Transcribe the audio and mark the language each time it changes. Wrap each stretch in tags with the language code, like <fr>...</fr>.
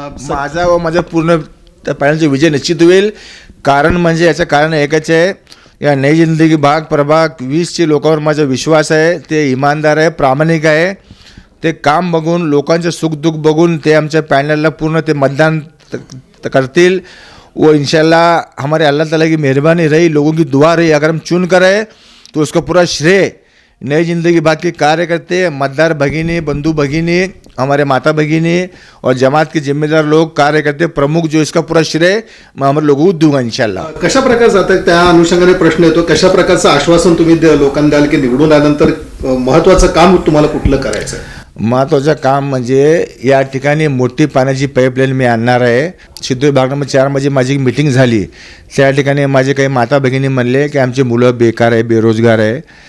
<mr>माझा व माझा पूर्ण त्या पॅनलचा विजय निश्चित होईल. कारण म्हणजे याचं कारण एकच आहे, या नई जिंदगी भाग प्रभाग 20चे लोकांवर माझा विश्वास आहे. ते इमानदार आहे, प्रामाणिक आहे. ते काम बघून, लोकांचे सुखदुःख बघून ते आमच्या पॅनलला पूर्ण ते मतदान करतील.</mr> <hi>वो इंशाल्लाह हमारे अल्लाह ताला की मेहरबानी रही, लोगों की दुआ रही. अगर हम चुन कर आए तो उसका पूरा श्रेय नई जिंदगी भाग के कार्यकर्ते,</hi> <mr>मतदार भगिनी, बंधु भगिनी,</mr> <hi>हमारे माता भगिनी और जमात के जिम्मेदार लोग, कार्यकर्ते, प्रमुख, जो इसका पूरा श्रेय मैं हमारे लोगों को दूंगा इंशाल्लाह.</hi> <mr>कशा प्रकारचा आता त्या अनुषंगाने प्रश्न येतो, कशा प्रकारचं आश्वासन तुम्ही लोकांना द्याल की निवडून आल्यानंतर महत्त्वाचं काम तुम्हाला कुठलं करायचं आहे? महत्त्वाचं काम म्हणजे या ठिकाणी मोठी पाण्याची पाईपलाईन मी आणणार आहे. सिद्धूर भाग नंबर 4 मध्ये माझी एक मीटिंग झाली. त्या ठिकाणी माझे काही माता भगिनी म्हणले की आमची मुलं बेकार आहे, बेरोजगार आहे.</mr>